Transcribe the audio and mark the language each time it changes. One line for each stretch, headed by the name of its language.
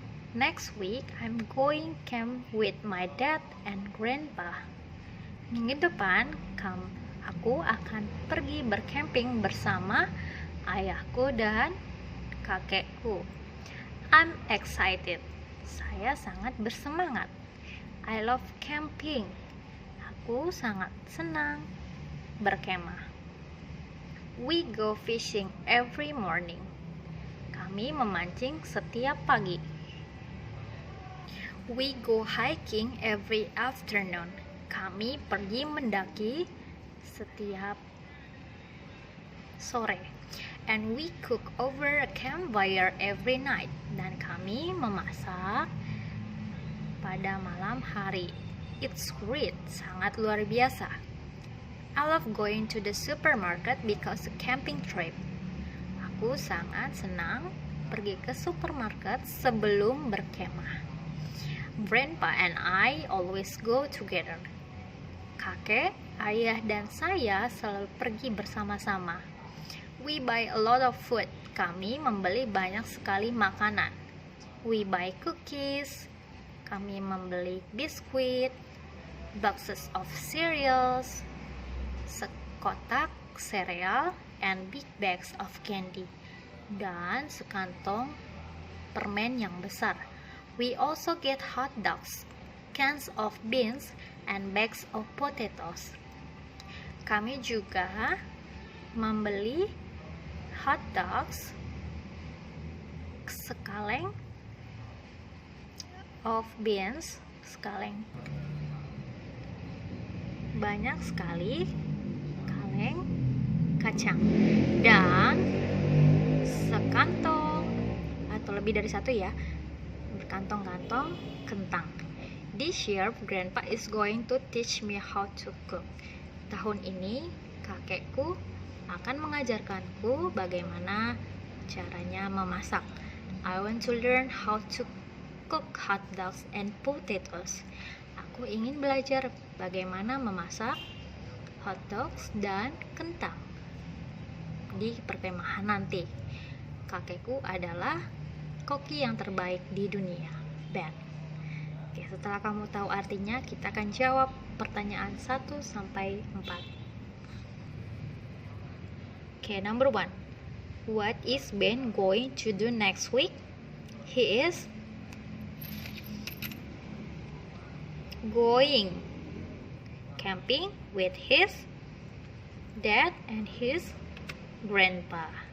English: Next week, I'm going camp with my dad and grandpa.
Indonesian: Minggu depan, aku akan pergi bercamping bersama ayahku dan kakekku.
English: I'm excited.
Indonesian: Saya sangat bersemangat.
English: I love camping.
Indonesian: Aku sangat senang berkemah.
English: We go fishing every morning.
Indonesian: Kami memancing setiap pagi.
English: We go hiking every afternoon.
Indonesian: Kami pergi mendaki setiap sore.
English: And we cook over a campfire every night.
Indonesian: Dan kami memasak pada malam hari.
English: It's great,
Indonesian: sangat luar biasa.
English: I love going to the supermarket because a camping trip.
Indonesian: Aku sangat senang pergi ke supermarket sebelum berkemah.
English: Grandpa and I always go together.
Indonesian: Kakek, ayah, dan saya selalu pergi bersama-sama.
English: We buy a lot of food.
Indonesian: Kami membeli banyak sekali makanan.
English: We buy cookies.
Indonesian: Kami membeli biskuit,
English: boxes of cereals,
Indonesian: sekotak sereal,
English: and big bags of candy,
Indonesian: dan sekantong permen yang besar.
English: We also get hot dogs, cans of beans, and bags of potatoes.
Indonesian: Kami juga membeli hot dogs, sekaleng of beans, sekaleng banyak sekali kaleng kacang, dan sekantong atau lebih dari satu ya, berkantong-kantong kentang.
English: This year, Grandpa is going to teach me how to cook.
Indonesian: Tahun ini, kakekku akan mengajarkanku bagaimana caranya memasak.
English: I want to learn how to cook hot dogs and potatoes.
Indonesian: Aku ingin belajar bagaimana memasak hot dogs dan kentang di perkemahan nanti. Kakekku adalah koki yang terbaik di dunia, Ben. Oke, setelah kamu tahu artinya, kita akan jawab pertanyaan 1 sampai 4.
English: Okay, number 1. What is Ben going to do next week? He is going camping with his dad and his grandpa.